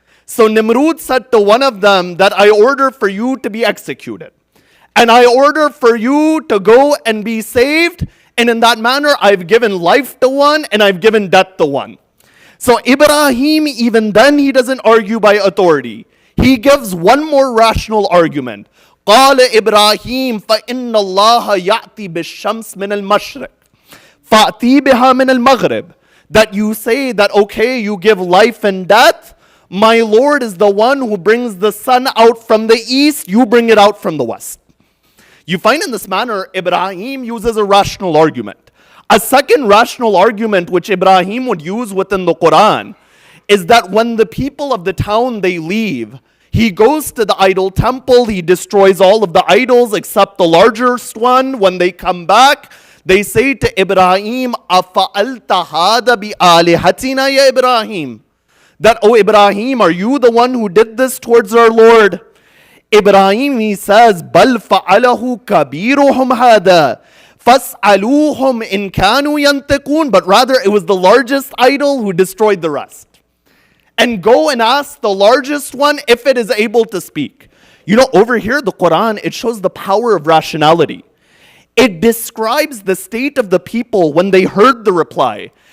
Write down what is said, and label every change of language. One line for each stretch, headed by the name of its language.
English: So Nimrud said to one of them that I order for you to be executed. And I order for you to go and be saved. And in that manner, I've given life to one and I've given death to one. So Ibrahim, even then, he doesn't argue by authority. He gives one more rational argument.
Arabic: قال إبراهيم فإن الله يأتي بالشمس من المشرق فأتي بها من المغرب.
English: That you say that, okay, you give life and death. My Lord is the one who brings the sun out from the east. You bring it out from the west. You find in this manner, Ibrahim uses a rational argument. A second rational argument which Ibrahim would use within the Quran is that when the people of the town, they leave, he goes to the idol temple, he destroys all of the idols except the largest one. When they come back, they say to Ibrahim,
Arabic: أَفَعَلْتَ هَذَا بِآلِهَتِنَا يَا
English: Ibrahim? That, oh Ibrahim, are you the one who did this towards our Lord?
Arabic: Ibrahim,
English: he says,
Arabic: بَلْ فَعَلَهُ كَبِيرُهُمْ هَذَا فَاسْأَلُوهُمْ إِنْ كَانُوا يَنْتِقُونَ.
English: But rather, it was the largest idol who destroyed the rest. And go and ask the largest one if it is able to speak. Over here, the Quran, it shows the power of rationality. It describes the state of the people when they heard the reply.